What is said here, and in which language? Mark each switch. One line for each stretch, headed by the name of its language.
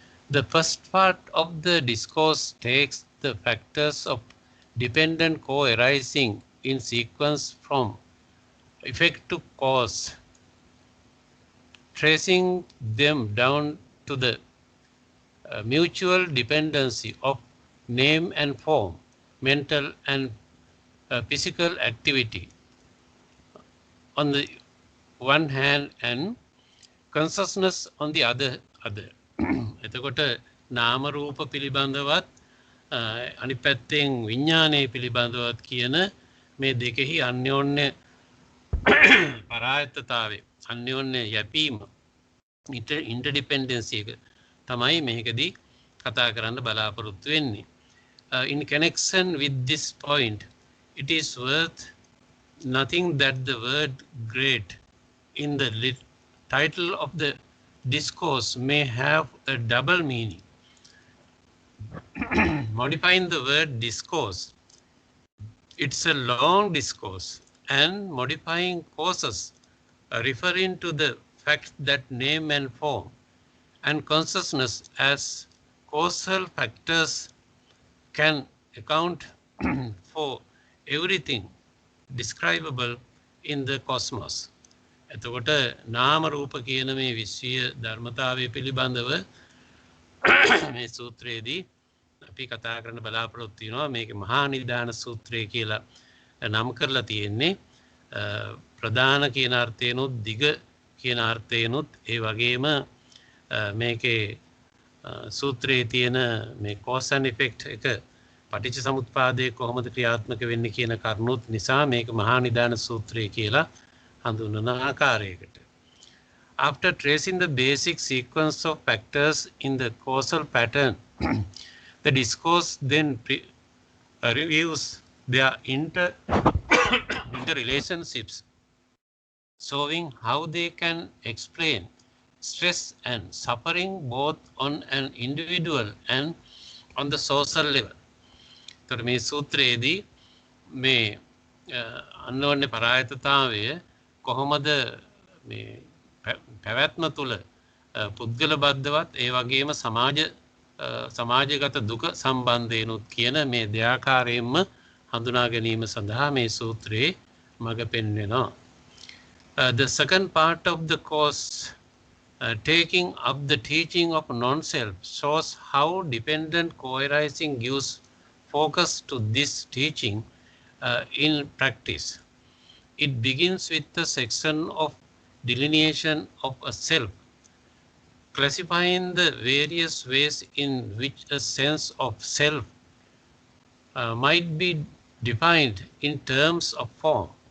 English: The first part of the discourse takes the factors of dependent co-arising in sequence from effect to cause, tracing them down to the mutual dependency of name and form, mental and physical activity on the one hand and consciousness on the other.
Sinhala: එතකොට නාම රූප පිළිබඳවත් අනිත් පැත්තෙන් විඥානයේ පිළිබඳවත් කියන මේ දෙකෙහි අන්‍යෝන්‍ය පරායත්තතාවය, අන්‍යෝන්‍ය යැපීම, interdependence එක තමයි මේකදී කතා කරන්න බලාපොරොත්තු වෙන්නේ.
English: In connection with this point, it is worth nothing that the word great in the title of the discourse may have a double meaning. Modifying the word discourse, it's a long discourse, and modifying causes referring to the fact that name and form and consciousness as causal factors can account for everything describable in the cosmos.
Sinhala: එතකොට නාම රූප කියන මේ විශ්වීය ධර්මතාවය පිළිබඳව මේ සූත්‍රයේදී අපි කතා කරන්න බලාපොරොත්තු වෙනවා. මේක මහා නිදාන සූත්‍රය කියලා නම් කරලා තියෙන්නේ. ප්‍රධාන කියන අර්ථයනොත් දිග කියන අර්ථයනොත් ඒ වගේම මේකේ සූත්‍රයේ තියෙන මේ
English: cause and effect
Sinhala: එක පටිච්ච සමුප්පාදයේ කොහොමද ක්‍රියාත්මක වෙන්නේ කියන කරුණුත් නිසා මේක මහා නිදාන සූත්‍රය කියලා හඳුන්වන ආකාරයකට.
English: After tracing the basic sequence of factors in the causal pattern, the discourse then reviews their interrelationships, showing how they can explain stress and suffering both on an individual and on the social level.
Sinhala: එතකොට මේ සූත්‍රයේදී මේ අන්‍යෝන්‍ය පරායතතාවය කොහොමද මේ පැවැත්ම තුළ පුද්ගල බද්ධවත් ඒ වගේම සමාජගත දුක සම්බන්ධයනුත් කියන මේ දෙආකාරයෙන්ම හඳුනා ගැනීම සඳහා මේ සූත්‍රයේ මඟ පෙන්වනවා.
English: The second part of the course, taking up the teaching of non-self, shows how dependent co-arising gives focus to this teaching in practice. It begins with the section of delineation of a self, classifying the various ways in which a sense of self might be defined in terms of form.